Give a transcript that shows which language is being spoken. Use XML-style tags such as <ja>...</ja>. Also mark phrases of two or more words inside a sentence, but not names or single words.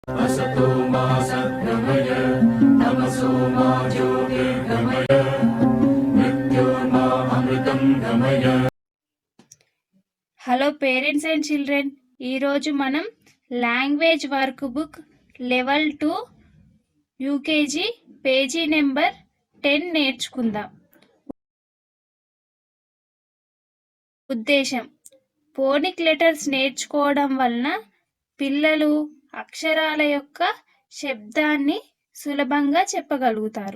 <sa>असतो मा सद्गमय तमसो मा ज्योतिर्गमय मृत्योर्मा अमृतं गमय.</sa> <en>Hello parents and children,</en> <te>ఈరోజు మనం</te> <en>language work book level 2 UKG page number 10</en> <te>నేర్చుకుందాం. ఉద్దేశం:</te> <en>phonic letters</en> <te>నేర్చుకోవడం వలన పిల్లలు అక్షరాల యొక్క శబ్దాన్ని సులభంగా చెప్పగలుగుతారు.</te>